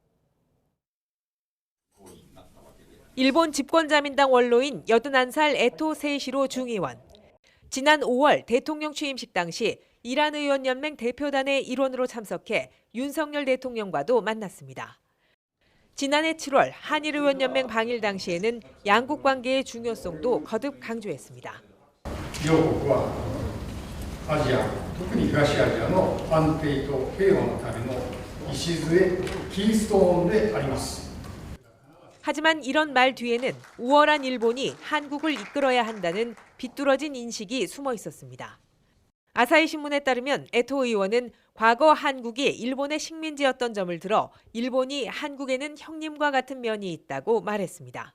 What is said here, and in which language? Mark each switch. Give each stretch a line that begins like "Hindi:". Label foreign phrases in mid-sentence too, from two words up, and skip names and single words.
Korean: 일본 집권자민당 원로인 81살 에토 세이시로 중의원. 지난 5월 대통령 취임식 당시 이란 의원연맹 대표단의 일원으로 참석해 윤석열 대통령과도 만났습니다. 지난해 7월 한일 의원연맹 방일 당시에는 양국 관계의 중요성도 거듭 강조했습니다.
Japanese: 両国はアジア、特に東アジアの安定と平和のための礎、キーストーンであります。
Korean: 하지만 이런 말 뒤에는 우월한 일본이 한국을 이끌어야 한다는 비뚤어진 인식이 숨어 있었습니다. 아사히 신문에 따르면 에토 의원은 과거 한국이 일본의 식민지였던 점을 들어 일본이 한국에는 형님과 같은 면이 있다고 말했습니다.